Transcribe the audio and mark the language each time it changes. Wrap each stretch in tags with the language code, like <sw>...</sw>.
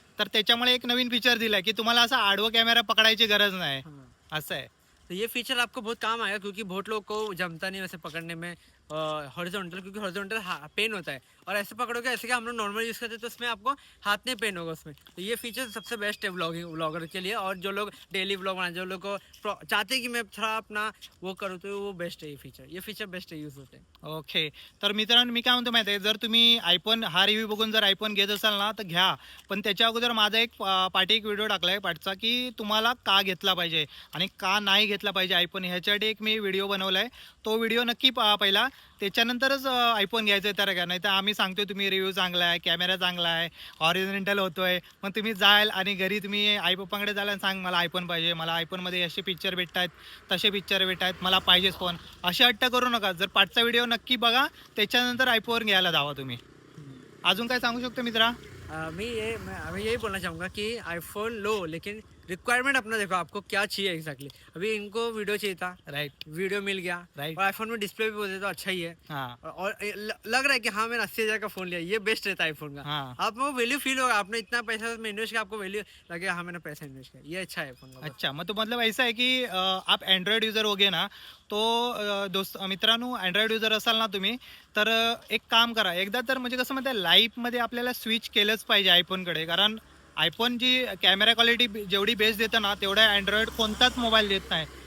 <mr>तर त्याच्यामुळे एक नवीन फीचर दिलाय की तुम्हाला असा आडवा कॅमेरा पकडायची गरज नाही. हाँ। असं आहे.</mr> <hi>तो ये फीचर आपको बहुत काम आएगा, क्योंकि बहुत लोग को जमता नहीं वैसे पकड़ने में हॉरिजॉन्टल, क्योंकि हॉरिजॉन्टल पेन होता है, और ऐसे पकड़ोगे ऐसे कि हम लोग नॉर्मल यूज़ करते हैं, तो उसमें आपको हाथ में पेन होगा उसमें। तो ये फीचर सबसे बेस्ट है व्लॉगर के लिए, और जो लोग डेली व्लॉग बनाए, जो लोग को चाहते हैं कि मैं थोड़ा अपना वो करूँ, तो वो बेस्ट है ये फीचर बेस्ट है यूज़ होते हैं। ओके.</hi> <mr>तर मित्रांनो, मी काय म्हणतो माहिती आहे, जर तुम्ही आयफोन हा रिव्ह्यू बघून जर आयफोन घेत असाल ना, तर घ्या. पण त्याच्या अगोदर माझा एक पाठी एक व्हिडिओ टाकला आहे पाठचा, की तुम्हाला का घेतला पाहिजे आणि का नाही घेतला पाहिजे आयफोन, ह्याच्यासाठी एक मी व्हिडिओ बनवला आहे. तो व्हिडिओ नक्की पहा पहिला, त्याच्यानंतरच आयफोन घ्यायचं आहे तर घ्या. नाही तर आम्ही सांगतो तुम्ही रिव्ह्यू चांगला आहे, कॅमेरा चांगला आहे, ऑरिजिनल होतोय, मग तुम्ही जाल आणि घरी तुम्ही आई पप्पांकडे जाल आणि सांग मला आयफोन पाहिजे, मला आयफोनमध्ये असे पिक्चर भेटत आहेत, तसे पिक्चर भेटत आहेत, मला पाहिजेच फोन. असे हट्ट करू नका. जर पाठचा व्हिडिओ नक्की बघा, त्याच्यानंतर आयफोन घ्यायला जावा तुम्ही. अजून काय सांगू शकतो मित्रा?</mr> <hi>मैं यही बोलना चाहूँगा कि आईफोन लो, लेकिन रिक्वायरमेंट अपना देखो, आपको क्या चाहिए एग्जैक्टली। अभी इनको वीडियो चाहिए था, राइट. वीडियो मिल गया, राइट. और आईफोन में डिस्प्ले भी बोलते तो अच्छा ही है। हाँ. और लग रहा है कि हाँ मैंने 80,000 का फोन लिया, ये बेस्ट रहता है आईफोन का। हाँ. आप वो वैल्यू फील होगा, आपने इतना पैसा में इन्वेस्ट किया, आपको वैल्यू लगेगा हाँ मैंने पैसा इन्वेस्ट किया, ये अच्छा है आईफोन का।</hi> <mr>अच्छा, मग</mr> <hi>तो मतलब ऐसा है की आप अँड्रॉइड युजर होगे ना,</hi> <mr>तो दोस्त मित्रांनो, अँड्रॉइड युजर असाल ना तुम्ही, तर एक काम करा एकदा, तर म्हणजे कसं म्हणते, लाईफमध्ये आपल्याला स्विच केलंच पाहिजे आयफोनकडे. कारण आयफोन जी कॅमेरा क्वालिटी जेवढी बेस्ट देतं ना, तेवढा अँड्रॉइड कोणताच मोबाईल देत नाही.</mr>